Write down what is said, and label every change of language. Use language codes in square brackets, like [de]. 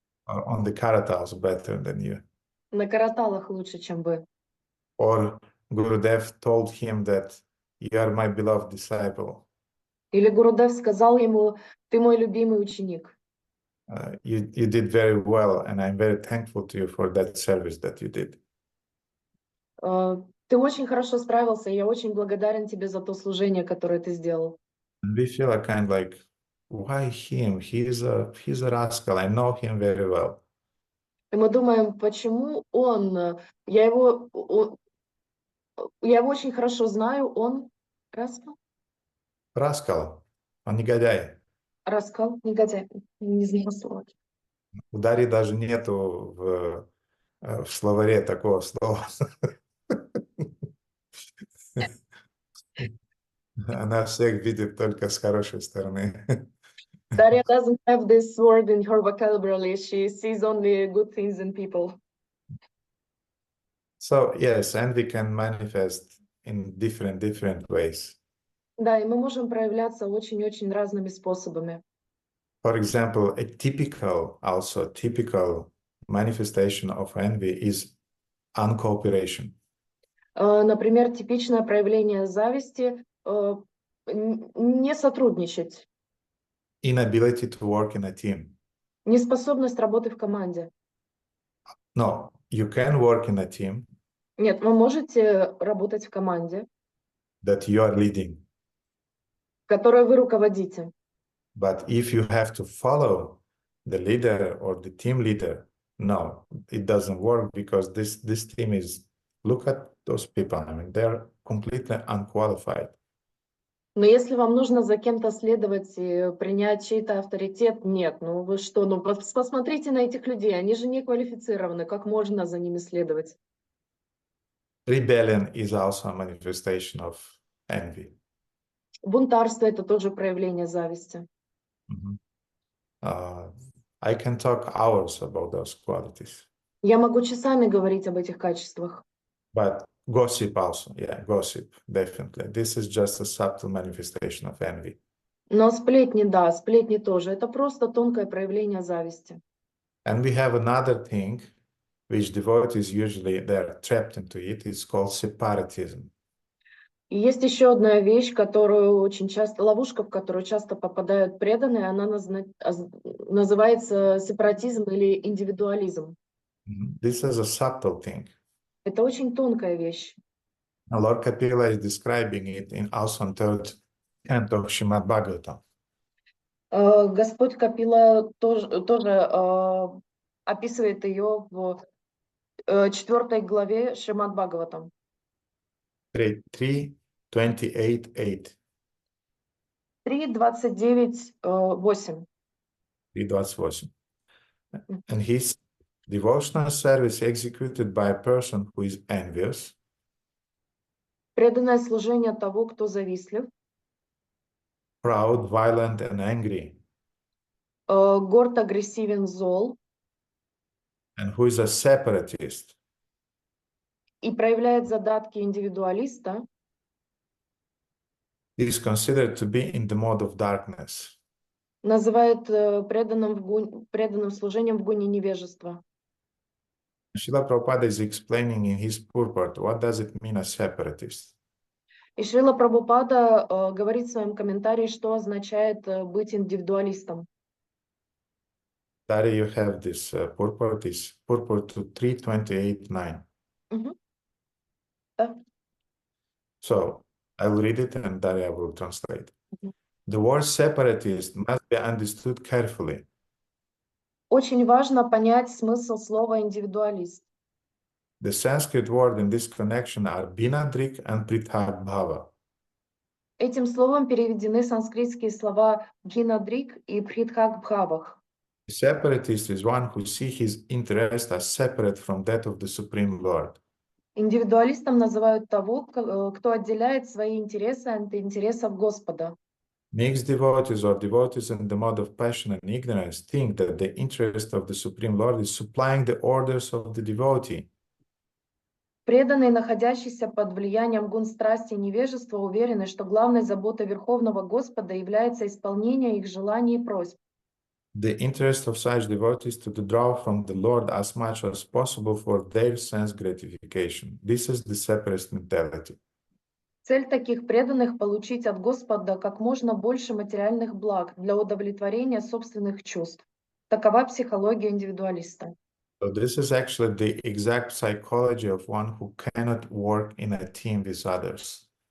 [en] Or on the karatals better than you. [ru] На караталах лучше, чем вы. [en] Or Gurudev told him that you are my beloved disciple. [ru] Или Гурудев сказал ему: ты мой любимый ученик. [en] You did very well, and I'm very thankful to you for that service that you did. [ru] Ты очень хорошо справился, и я очень благодарен тебе за то служение, которое ты сделал. [en] And we feel a kind like, why him? He's a rascal. I know him very well. [ru] И мы думаем, почему он? Я его очень хорошо знаю, он раскал? Rascal, он негодяй. Раскал, негодяй, не знаю слова. У Дарьи даже нету в словаре такого слова. Она всех видит только с хорошей стороны. [en] Daria doesn't have this word in her vocabulary. She sees only good things in people. So yes, envy can manifest in different ways. [ru] Да, и мы можем проявляться очень-очень разными способами. [en] For example, a typical manifestation of envy is uncooperation. [ru] Например, типичное проявление зависти не сотрудничать. [en] inability to work in a team. [ru] Неспособность работы в команде. [en] No, you can work in a team [ru] Нет, вы можете работать в команде, [en] that you are leading. [ru] которой вы руководите. [en] But if you have to follow the leader or the team leader, no, it doesn't work because this team is, look at those people. I mean, they're completely unqualified. [ru] Но если вам нужно за кем-то следовать и принять чей-то авторитет, нет, ну вы что, ну посмотрите на этих людей, они же не квалифицированы, как можно за ними следовать? [en] Rebellion is also a manifestation of envy. [ru] Бунтарство — это тоже проявление зависти. [en] I can talk hours about those qualities. [ru] Я могу часами говорить об этих качествах. [en] But gossip also, yeah, gossip, definitely. This is just a subtle manifestation of envy. [ru] Но сплетни, да, сплетни тоже. Это просто тонкое проявление зависти. [en] And we have another thing, which devotees usually, they're trapped into it, it's called separatism. [ru] И есть еще одна вещь, которую очень часто, ловушка, в которую часто попадают преданные, она называется сепаратизм или индивидуализм. [en] This is a subtle thing. [ru] Это очень тонкая вещь. [en] Lord Kapila is describing it in also on third canto of Shrimad-Bhagavatam. [ru] Господь Капила тоже описывает ее в 4 главе Шримад-Бхагаватам. [en] 3:28. [ru] 3:29-8. [en] 3:28. And his devotional service executed by a person who is envious, [ru] Преданное служение того, кто завистлив, [en] proud, violent, and angry, [ru] горд, агрессивен, зол [en] and who is a separatist, [ru] и проявляет задатки индивидуалиста, [en] is considered to be in the mode of darkness. [ru] называет преданным служением в гуне невежества. [en] Srila Prabhupada is explaining in his purport what does it mean a separatist. [ru] И Шрила Прабхупада говорит в своем комментарии, что означает быть индивидуалистом. [en] There you have this purport, is purport to 3:28:9. [ru] Да. [en] So I will read it and then I will translate. The word separatist must be understood carefully. [ru] Очень важно понять смысл слова индивидуалист. [en] The Sanskrit word in this connection are binadrik and prithak bhava. [ru] Этим словом переведены санскритские слова бхинадрик и бхидхак бхавах. [en] The separatist is one who sees his interest as separate from that of the Supreme Lord. [ru] Индивидуалистом называют того, кто отделяет свои интересы от интересов Господа. [en] Mixed devotees or devotees in the mode of passion and ignorance think that the interest of the Supreme Lord is supplying the orders of the devotee. [ru] Преданные, находящиеся под влиянием гун страсти и невежества, уверены, что главной заботой Верховного Господа является исполнение их желаний и просьб. [en] The interest of such devotees to draw from the Lord as much as possible for their sense gratification. This is the separatist mentality. [ru] Цель таких преданных — получить от Господа как можно больше материальных благ для удовлетворения собственных чувств. Такова психология индивидуалиста. [en] So this is actually the exact psychology of one who cannot work in a team with others.